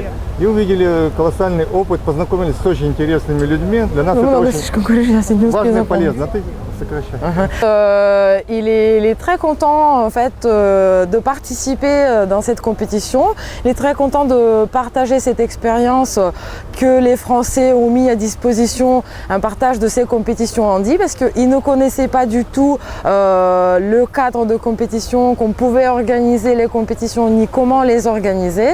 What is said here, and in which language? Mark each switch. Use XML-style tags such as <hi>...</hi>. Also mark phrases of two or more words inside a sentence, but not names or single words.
<ru>И увидели колоссальный опыт, познакомились с очень интересными людьми. Для нас это очень важно и полезно. Ты сокращай.</ru> <fr>Il est très content en fait de participer dans cette compétition. Il est très content de partager cette expérience que les Français ont mis à disposition, un partage de ces compétitions handi, parce qu'ils ne connaissaient pas du tout le cadre de compétition, qu'on pouvait organiser les compétitions ni comment les organiser.</fr>